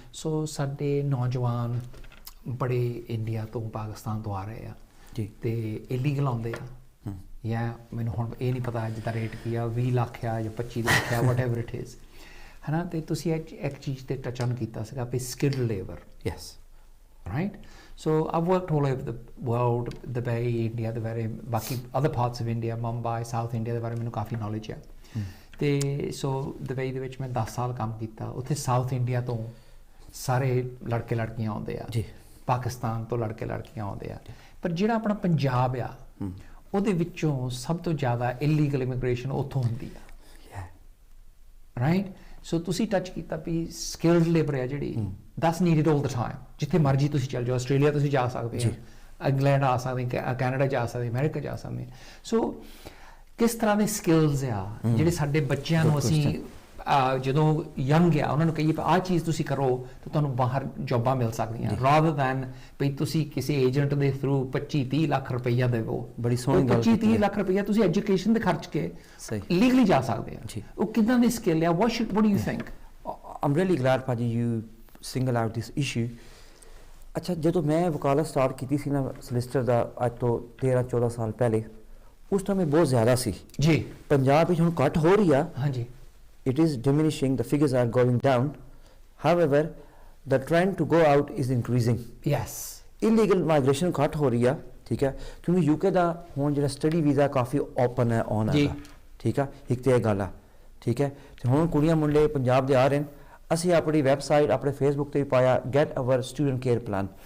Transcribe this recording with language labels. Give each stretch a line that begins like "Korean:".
Punjabi: ਸੋ ਸਾਡੇ ਨੌਜਵਾਨ ਬੜੇ ਇੰਡੀਆ ਤੋਂ ਪਾਕਿਸਤਾਨ ਤੋਂ ਆ ਰਹੇ ਆ ਜੀ, ਤੇ ਇਲੀਗਲ ਆਉਂਦੇ ਆ, ਜਾਂ ਮੈਨੂੰ ਹੁਣ ਇਹ ਨਹੀਂ ਪਤਾ ਅੱਜ ਦਾ ਰੇਟ ਕੀ ਆ, 20 ਲੱਖ ਆ ਜਾਂ 25 ਲੱਖ ਆ,
English: whatever it is,
Punjabi: ਹੈ ਨਾ। ਅਤੇ ਤੁਸੀਂ ਇੱਕ ਚੀਜ਼ 'ਤੇ ਟੱਚ ਔਨ ਕੀਤਾ ਸੀਗਾ ਵੀ skilled labour. Yes, right.
English: So I've worked all over the world, Dubai, India ਦੇ ਬਾਰੇ, ਬਾਕੀ other parts of India, Mumbai,
Punjabi: south India ਦੇ ਬਾਰੇ ਮੈਨੂੰ ਕਾਫੀ ਨੌਲੇਜ ਹੈ। ਅਤੇ ਸੋ ਦੁਬਈ ਦੇ ਵਿੱਚ ਮੈਂ 10 ਸਾਲ ਕੰਮ ਕੀਤਾ। ਉੱਥੇ ਸਾਊਥ ਇੰਡੀਆ ਤੋਂ ਸਾਰੇ ਲੜਕੇ ਲੜਕੀਆਂ ਆਉਂਦੇ ਆ ਜੀ, ਪਾਕਿਸਤਾਨ ਤੋਂ ਲੜਕੇ ਲੜਕੀਆਂ ਆਉਂਦੇ ਆ, ਪਰ ਜਿਹੜਾ ਆਪਣਾ ਪੰਜਾਬ ਆ ਉਹਦੇ ਵਿੱਚੋਂ ਸਭ ਤੋਂ ਜ਼ਿਆਦਾ ਇਲੀਗਲ ਇਮੀਗ੍ਰੇਸ਼ਨ ਉੱਥੋਂ ਹੁੰਦੀ ਆ, ਰਾਈਟ। ਸੋ ਤੁਸੀਂ ਟੱਚ ਕੀਤਾ ਵੀ ਸਕਿਲਡ ਲੇਬਰ ਆ ਜਿਹੜੀ,
English: That's needed all the time.
Punjabi: ਜਿੱਥੇ ਮਰਜ਼ੀ ਤੁਸੀਂ ਚੱਲ ਜਾਓ, ਆਸਟ੍ਰੇਲੀਆ ਤੁਸੀਂ ਜਾ ਸਕਦੇ ਹੋ, ਇੰਗਲੈਂਡ ਆ ਸਕਦੇ, ਕੈਨੇਡਾ ਜਾ ਸਕਦੇ, ਅਮਰੀਕਾ ਜਾ ਸਕਦੇ। ਸੋ ਕਿਸ ਤਰ੍ਹਾਂ ਦੇ ਸਕਿੱਲਸ ਆ ਜਿਹੜੇ ਸਾਡੇ ਬੱਚਿਆਂ ਨੂੰ ਅਸੀਂ ਜਦੋਂ ਯੰਗ ਆ ਉਹਨਾਂ ਨੂੰ ਕਹੀਏ ਆਹ ਚੀਜ਼ ਤੁਸੀਂ ਕਰੋ ਤਾਂ ਤੁਹਾਨੂੰ ਬਾਹਰ ਜੋਬਾਂ ਮਿਲ ਸਕਦੀਆਂ, ਰਾਦਰ ਦੈਨ ਵੀ ਤੁਸੀਂ ਕਿਸੇ ਏਜੰਟ ਦੇ ਥਰੂ 25-30 ਲੱਖ ਰੁਪਈਆ ਦੇਵੋ। ਬੜੀ ਸੋਹਣੀ ਗੱਲ, 25-30 ਲੱਖ ਰੁਪਈਆ ਤੁਸੀਂ ਐਜੂਕੇਸ਼ਨ ਦੇ ਖਰਚ ਕੇ ਲੀਗਲੀ ਜਾ ਸਕਦੇ ਆ। ਉਹ ਕਿੱਦਾਂ ਦੀ ਸਕਿੱਲ ਆ?
English: what do you think? I'm really glad ਭਾਜੀ you single out this issue।
Punjabi: ਅੱਛਾ, ਜਦੋਂ ਮੈਂ ਵਕਾਲਤ ਸਟਾਰਟ ਕੀਤੀ ਸੀ ਨਾ ਸਲਿਸਟਰ ਦਾ ਅੱਜ ਤੋਂ 13-14 ਸਾਲ ਪਹਿਲੇ, ਉਸ ਟਾਈਮ ਬਹੁਤ ਜ਼ਿਆਦਾ ਸੀ ਜੀ। ਪੰਜਾਬ ਵਿੱਚ ਹੁਣ ਘੱਟ ਹੋ ਰਹੀ ਆ,
English: ਹਾਂਜੀ, it is diminishing, the figures are going down, however the trend to go out is increasing।
Punjabi: yes, illegal migration ਘੱਟ ਹੋ ਰਹੀ ਆ, ਠੀਕ ਹੈ, ਕਿਉਂਕਿ ਯੂਕੇ ਦਾ ਹੁਣ ਜਿਹੜਾ ਸਟੱਡੀ ਵੀਜ਼ਾ ਕਾਫੀ ਓਪਨ ਹੈ, ਔਨ ਹੈ, ਠੀਕ ਆ, ਇੱਕ ਤੇ ਇਹ ਗੱਲ ਆ, ਠੀਕ ਹੈ। ਤੇ ਹੁਣ ਕੁੜੀਆਂ ਮੁੰਡੇ ਪੰਜਾਬ ਦੇ ਆ ਰਹੇ ਨੇ। ਅਸੀਂ ਆਪਣੀ ਵੈਬਸਾਈਟ ਆਪਣੇ ਫੇਸਬੁੱਕ 'ਤੇ ਵੀ ਪਾਇਆ,
English: Get our student care plan.